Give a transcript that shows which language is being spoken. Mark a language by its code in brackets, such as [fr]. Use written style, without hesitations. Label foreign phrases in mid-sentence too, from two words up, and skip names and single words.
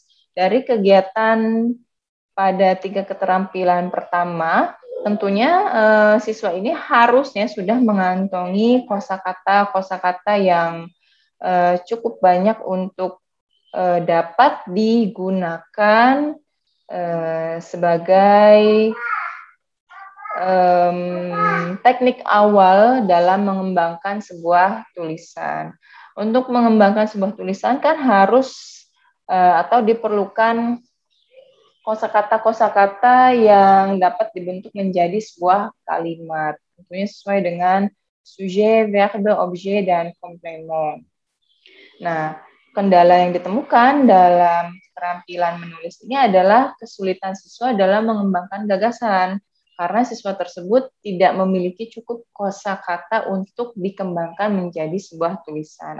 [id] Dari kegiatan pada 3 keterampilan pertama, tentunya siswa ini harusnya sudah mengantongi kosakata yang cukup banyak untuk dapat digunakan sebagai teknik awal dalam mengembangkan sebuah tulisan. Untuk mengembangkan sebuah tulisan kan harus atau diperlukan kosakata-kosakata yang dapat dibentuk menjadi sebuah kalimat. Tentunya sesuai dengan [fr] sujet, verbe, objet, [id] dan komplement. Nah, kendala yang ditemukan dalam keterampilan menulis ini adalah kesulitan siswa dalam mengembangkan gagasan. Karena siswa tersebut tidak memiliki cukup kosakata untuk dikembangkan menjadi sebuah tulisan.